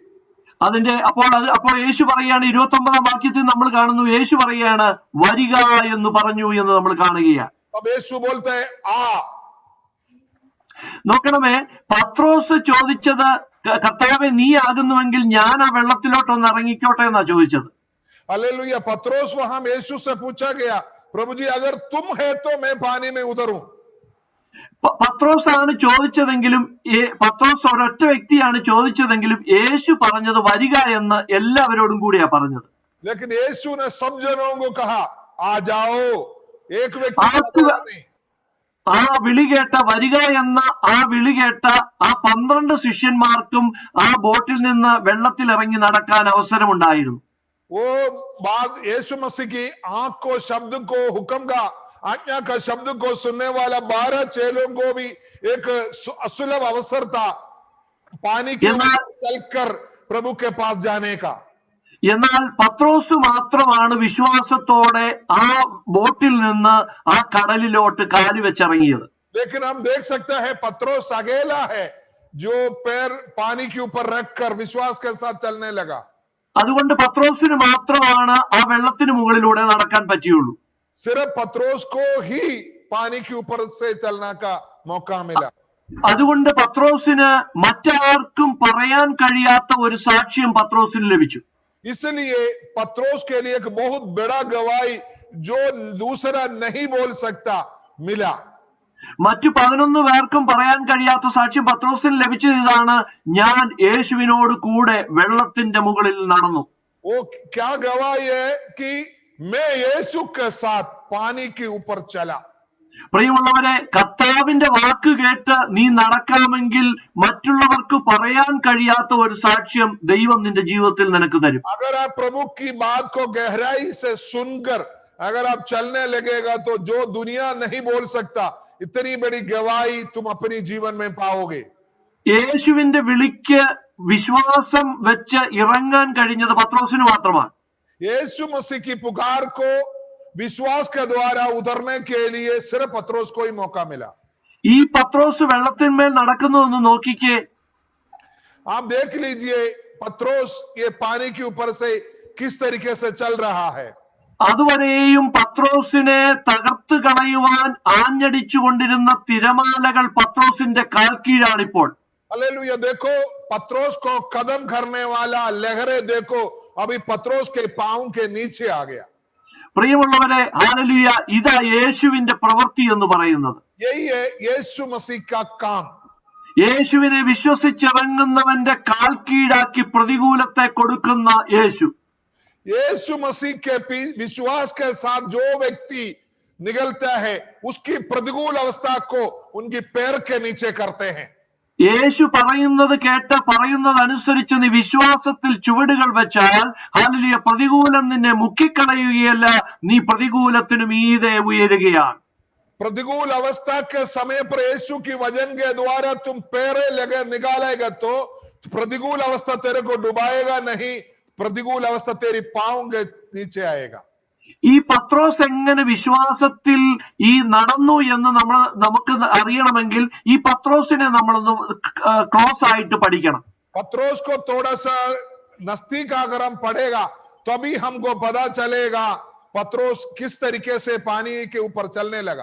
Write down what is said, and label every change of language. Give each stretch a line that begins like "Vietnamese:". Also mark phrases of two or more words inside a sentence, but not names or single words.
Malayalam: അപ്പോൾ യേശു പറയാണ്, 29-ാം വാക്യത്തിൽ നമ്മൾ കാണുന്നു, യേശു പറയാണ്, വരിക എന്ന് പറഞ്ഞു എന്ന് നമ്മൾ കാണുകയാണ്. നോക്കണമേ, പത്രോസ് ചോദിച്ചത്, കർത്താവെ, നീ ആകുന്നുവെങ്കിൽ ഞാൻ ആ വെള്ളത്തിലോട്ടൊന്ന് ഇറങ്ങിക്കോട്ടെ എന്നാ ചോദിച്ചത്.
Hindi: हालेलुया. पत्रोस वहां यीशु से पूछा गया, प्रभु जी अगर तुम है तो मैं पानी में उतरूं.
Malayalam: പത്രോസ് ആണ് ചോദിച്ചതെങ്കിലും, പത്രോസ് ഒരൊറ്റ വ്യക്തിയാണ് ചോദിച്ചതെങ്കിലും യേശു പറഞ്ഞത് വരിക എന്ന് എല്ലാവരോടും കൂടിയാ പറഞ്ഞത്.
Hindi: लेकिन यीशु ने सब जनों को कहा, आ जाओ. एक व्यक्ति
Malayalam: ആ വിളി കേട്ട, വരിക എന്ന ആ വിളി കേട്ട ആ 12 ശിഷ്യന്മാർക്കും ആ ബോട്ടിൽ നിന്ന് വെള്ളത്തിൽ ഇറങ്ങി നടക്കാൻ അവസരമുണ്ടായിരുന്നു.
Hindi: वो बात यीशु मसीह की आंख को, शब्द को, हुक्म का, आज्ञा का शब्द को सुनने वाला 12 चेलों को भी एक असुलभ अवसर था पानी के ऊपर चलकर प्रभु के पास जाने का.
Malayalam: എന്നാൽ പത്രോസ് മാത്രമാണ് വിശ്വാസത്തോടെ ആ ബോട്ടിൽ നിന്ന് ആ കടലിലോട്ട് കാല് വെച്ചിറങ്ങിയത്.
Hindi: लेकिन हम देख सकते हैं पत्रोस अकेला है जो पैर पानी के ऊपर रखकर विश्वास के साथ चलने लगा.
Malayalam: അതുകൊണ്ട് പത്രോസിന് മാത്രമാണ് ആ വെള്ളത്തിന് മുകളിലൂടെ നടക്കാൻ പറ്റിയുള്ളൂ.
Hindi: सिर्फ पत्रोस को ही पानी के ऊपर से चलने का मौका मिला.
Malayalam: അതുകൊണ്ട് പത്രോസിന് മറ്റാർക്കും പറയാൻ കഴിയാത്ത ഒരു സാക്ഷ്യം പത്രോസിന് ലഭിച്ചു.
Hindi: इसलिए पत्रोस के लिए एक बहुत बड़ा गवाही जो दूसरा नहीं बोल सकता मिला.
Malayalam: മറ്റു 11 പേർക്കും പറയാൻ കഴിയാത്ത സാക്ഷ്യം പത്രോസിന് ലഭിച്ചത് ഇതാണ്: ഞാൻ യേശുവിനോട് കൂടെ വെള്ളത്തിന്റെ മുകളിൽ നടന്നു.
Hindi: वो क्या गवाही है कि मैं यीशु के साथ पानी के ऊपर चला.
Malayalam: പ്രിയമുള്ളവരെ, കർത്താവിന്റെ വാക്ക് കേട്ട് നീ നടക്കാമെങ്കിൽ മറ്റുള്ളവർക്ക് പറയാൻ കഴിയാത്ത ഒരു സാക്ഷ്യം ദൈവം നിന്റെ ജീവിതത്തിൽ നിനക്ക് തരും.
Hindi: अगर आप प्रभु की बात को गहराई से सुनकर अगर आप चलने लगेगा तो जो दुनिया नहीं बोल सकता इतनी बड़ी गवाही तुम अपनी जीवन में पाओगे.
Malayalam: യേശുവിന്റെ വിളിക്ക് വിശ്വാസം വെച്ച് ഇറങ്ങാൻ കഴിഞ്ഞത് പത്രോസിന് മാത്രമാണ്.
Hindi: यीशु मसीह की पुकार को विश्वास के द्वारा उतरने के लिए सिर्फ पत्रोस को ही मौका मिला.
Malayalam: ഈ പത്രോസ് വെള്ളത്തിന്മേൽ നടക്കുന്നതെന്ന് നോക്കിക്കേ.
Hindi: आप देख लीजिए पत्रोस ये पानी के ऊपर से किस तरीके से चल रहा है.
Malayalam: അതുവരെയും പത്രോസിനെ തകർത്ത് കളയുവാൻ ആഞ്ഞടിച്ചുകൊണ്ടിരുന്ന തിരമാലകൾ പത്രോസിന്റെ കാൽ കീഴാണിപ്പോൾ.
Hindi: हालेलुया. देखो पत्रोस को कदम करने वाला लहरें देखो अभी पत्रोस के पांव के नीचे आ गया.
Malayalam: പ്രിയമുള്ളവരെ, ഹല്ലേലൂയ, ഇതാ യേശുവിന്റെ പ്രവൃത്തി എന്ന് പറയുന്നത്.
Hindi: यही है यीशु मसीह का काम.
Malayalam: യേശുവിനെ വിശ്വസിച്ചിറങ്ങുന്നവന്റെ കാൽ കീഴാക്കി പ്രതികൂലത്തെ കൊടുക്കുന്ന യേശു.
Hindi: यीशु मसीह के विश्वास के साथ जो व्यक्ति निकलता है उसकी प्रतिकूल अवस्था को उनकी पैर के नीचे करते हैं.
Malayalam: യേശു പറയുന്നത് കേട്ട് പറയുന്നതനുസരിച്ച് നീ വിശ്വാസത്തിൽ ചുവടുകൾ വെച്ചാൽ, ഹല്ലേലൂയ, പ്രതികൂലം നിന്നെ മുക്കിക്കളയുകയല്ല, നീ പ്രതികൂലത്തിനു മീതെ ഉയരുകയാണ്.
Hindi: प्रतिकूल अवस्था के समय पर यीशु की वजन के द्वारा तुम पैरे लगे निकालेगा तो प्रतिकूल अवस्था तेरे को डुबाएगा नहीं, प्रतिकूल अवस्था तेरी पांव के नीचे आएगा.
Malayalam: ഈ പത്രോസ് എങ്ങനെ വിശ്വാസത്തിൽ ഈ നടന്നു എന്ന് നമുക്ക് അറിയണമെങ്കിൽ ഈ പത്രോസിനെ നമ്മളൊന്ന് ക്ലോസ് ആയിട്ട് പഠിക്കണം.
Hindi: पत्रोस को थोड़ा सा नजदीक अगर हम पढ़ेगा तभी हमको पता चलेगा पत्रोस किस तरीके से पानी के ऊपर चलने लगा.